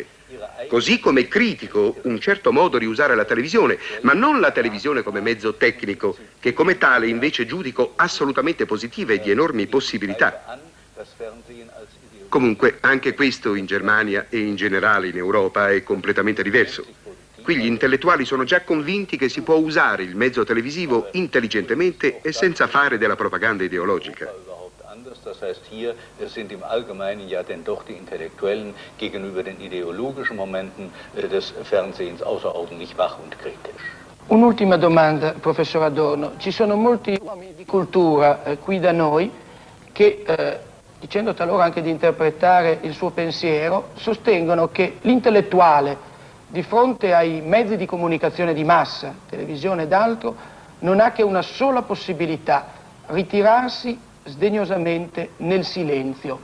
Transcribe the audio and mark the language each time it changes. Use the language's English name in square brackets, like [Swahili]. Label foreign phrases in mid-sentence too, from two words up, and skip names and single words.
[Italian] Così come critico un certo modo di usare la televisione, ma non la televisione come mezzo tecnico, che come tale invece giudico assolutamente positiva e di enormi possibilità. Comunque, anche questo in Germania e in generale in Europa è completamente diverso. Qui gli intellettuali sono già convinti che si può usare il mezzo televisivo intelligentemente e senza fare della propaganda ideologica. [German] Das heißt, hier sind im Allgemeinen ja denn doch die Intellektuellen gegenüber den ideologischen Momenten des Fernsehens außerordentlich wach und kritisch. [Italian] Un'ultima domanda, professor Adorno. Ci sono molti uomini di cultura qui da noi che, dicendo talora anche di interpretare il suo pensiero, sostengono che l'intellettuale di fronte ai mezzi di comunicazione di massa, televisione ed altro, non ha che una sola possibilità: ritirarsi sdegnosamente nel silenzio.